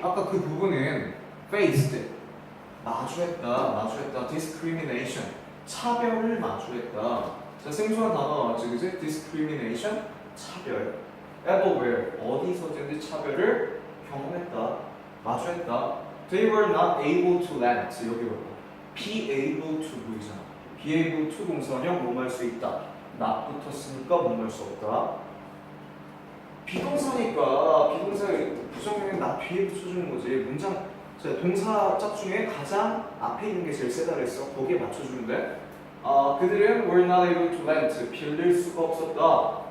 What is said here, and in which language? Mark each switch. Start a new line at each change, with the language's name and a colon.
Korean: 아까 그 부분은 faced. 마주했다. discrimination. 차별을 마주했다. 자, 생소한 단어 나왔지, 그지? discrimination, 차별. everywhere, 어디서든지 차별을 경험했다, 마주했다.
English: They were not able to land.
Korean: 여기 봐봐.
English: be able to
Korean: 보이잖아.
English: be able to
Korean: 동사형 뭐뭐 할 수 있다. not 붙었으니까 뭐뭐 할 수 없다. 비동사니까 비동사의 부정형은
English: not be able
Korean: 쳐주는 거지. 문장 자, 동사 짝 중에 가장 앞에 있는 게 제일 세다 그랬어. 거기에 맞춰주는데 그들은
English: were not able to rent,
Korean: 빌릴 수가 없었다.